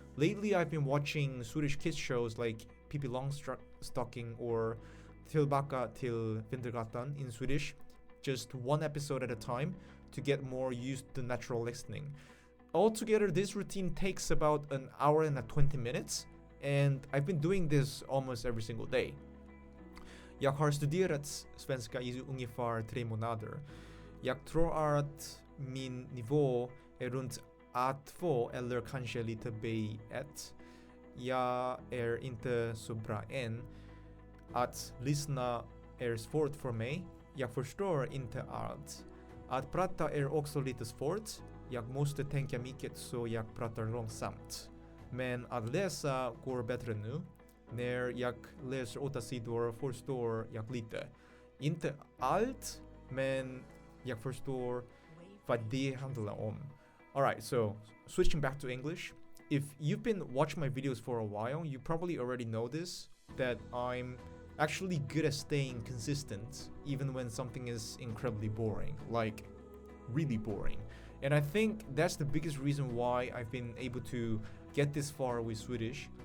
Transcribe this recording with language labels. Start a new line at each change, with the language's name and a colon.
English: Lately, I've been watching Swedish kids shows like Pippi Longstocking or Tillbaka till Vintergatan in Swedish, just one episode at a time to get more used to natural listening. Altogether, this routine takes about an hour and 20 minutes, and I've been doing this almost every single day.
Swedish: Jag har studerat svenska i ungefär 3 månader. Jag tror att min nivå är runt A2 eller kanske lite B1. Jag är inte så bra än. Att lyssna är svårt för mig. Jag förstår inte allt. Att prata är också lite svårt. Jag måste tänka mycket så jag pratar långsamt. Men att läsa går bättre nu. när jag läser 8 sidor förstår jag lite. Inte allt, men jag förstår vad det handlar om.
English: Alright, so switching back to English. If you've been watching my videos for a while, you probably already know this, that I'm actually good at staying consistent even when something is incredibly boring, like really boring. And I think that's the biggest reason why I've been able to get this far with Swedish.